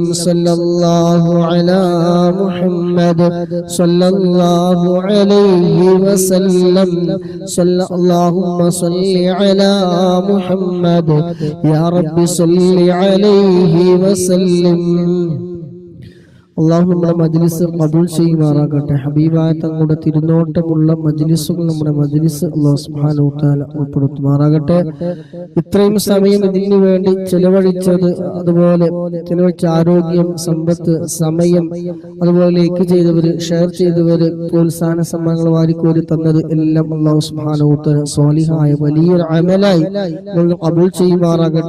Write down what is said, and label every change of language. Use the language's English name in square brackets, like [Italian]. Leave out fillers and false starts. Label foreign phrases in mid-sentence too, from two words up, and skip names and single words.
[Arabic] صلى الله على محمد صلى الله عليه وسلم. اللهم صل على محمد يا رب صل عليه وسلم. [Malayalam] അള്ളാഹു നമ്മുടെ മജ്ലിസ് ഖബൂൽ ചെയ്യുമാറാകട്ടെ. ഹബീബായ തങ്ങളുടെ തിരുനോട്ടമുള്ള മജ്ലിസുകൾ നമ്മുടെ മജ്ലിസ് [Arabic] الله سبحانه وتعالى [Malayalam] ഉൾപ്പെടുത്തുമാറാകട്ടെ. ഇത്രയും സമയം ഇതിനു വേണ്ടി ചെലവഴിച്ചത്, അതുപോലെ ചെലവഴിച്ച ആരോഗ്യം, സമ്പത്ത്, സമയം, അതുപോലെ ലൈക്ക് ചെയ്തവര്, ഷെയർ ചെയ്തവര്, പ്രോത്സാഹന സമ്മാനങ്ങൾ വാരിക്കോരി തന്നത് എല്ലാം [Arabic] الله سبحانه وتعالى [Malayalam] സ്വാലിഹായ വലിയൊരു അമലായി ഖബൂൽ ചെയ്യുമാറാകട്ടെ.